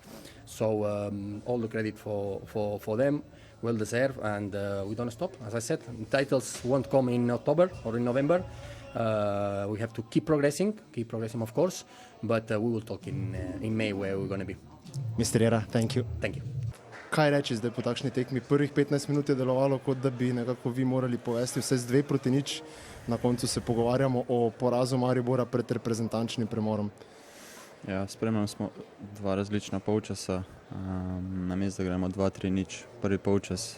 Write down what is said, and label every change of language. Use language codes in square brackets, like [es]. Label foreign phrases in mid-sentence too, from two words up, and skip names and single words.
[en] So all the credit for them. Well deserved, and we don't stop. As I said, titles won't come in October or in November. We have to keep progressing, of course, but we will talk in May where we're going to be. Mr. Jera, thank you. Thank you. [sl] Kaj reči zdaj po takšni tekmi? Prvih 15 minut je delovalo, kot da bi nekako vi morali povesti vse z 2-0. Na koncu se pogovarjamo o porazu Maribora pred reprezentančnim premorom. Ja, spremljali smo 2 različna polčasa, namesto da gremo 2-3-0 prvi polčas.